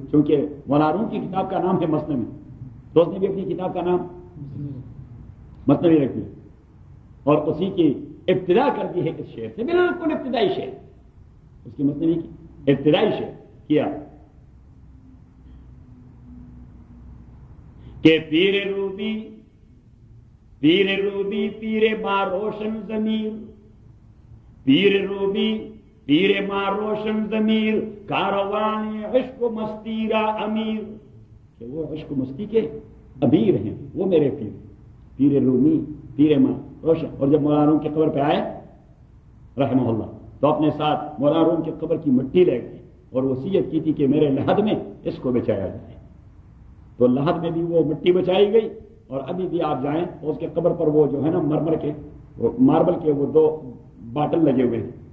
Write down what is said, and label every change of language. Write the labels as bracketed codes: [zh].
[ur] چونکہ مولانا روم کی کتاب کا نام ہے مثنوی تو اس نے بھی اپنی کتاب کا نام مثنوی رکھ دیا, اور اسی کی ابتدا کر دی ہے اس شعر سے, بالکل ابتدائی شعر اس کی مثنوی کی ابتدائی شعر کیا [fa] کہ پیر روبی پیر روبی پیر ما روشن ضمیر, پیر روبی پیر ما روشن ضمیر, کاروان عشق و مستی را امیر. [ur] کہ وہ عشق و مستی کے امیر ہیں, وہ میرے پیر, [fa] پیر رومی پیر ما روشن. [ur] اور جب مولانا روم کی قبر پہ آئے رحمہ اللہ تو اپنے ساتھ مولانا روم کی قبر کی مٹی لے گئے اور وصیت کی تھی کہ میرے لحد میں اس کو بچایا جائے, تو لحد میں بھی وہ مٹی بچائی گئی, اور ابھی بھی آپ جائیں تو اس کے قبر پر وہ جو ہے نا مرمر کے ماربل کے وہ دو باٹل لگے ہوئے ہیں.